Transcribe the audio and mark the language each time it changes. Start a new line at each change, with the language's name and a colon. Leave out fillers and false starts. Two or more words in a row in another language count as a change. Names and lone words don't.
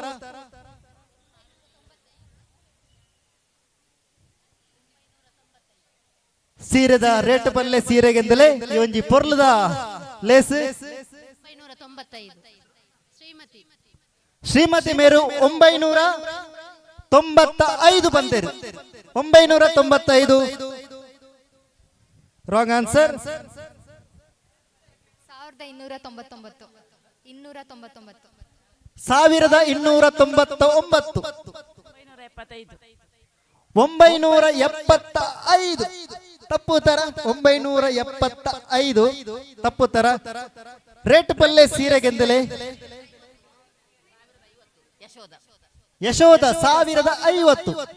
Tulu: ಸೀರೆದ ರೇಟ್ ಪಲ್ಲೆ ಸೀರೆಗೆಂದಲೇ ಈ ಒಂಜಿ ಪೊರ್ಲದ ಲೇಸ್ 995 ಶ್ರೀಮತಿ ಮೇರು 995 ಬಂದರು 995
English: Wrong answer
Tulu: 1299 975 ತಪ್ಪು ತರ 975 ತಪ್ಪು ತರ ರೇಟ್ ಪಲ್ಲೆ ಸೀರೆಗೆಂದಲೆ ಯಶೋಧ 1050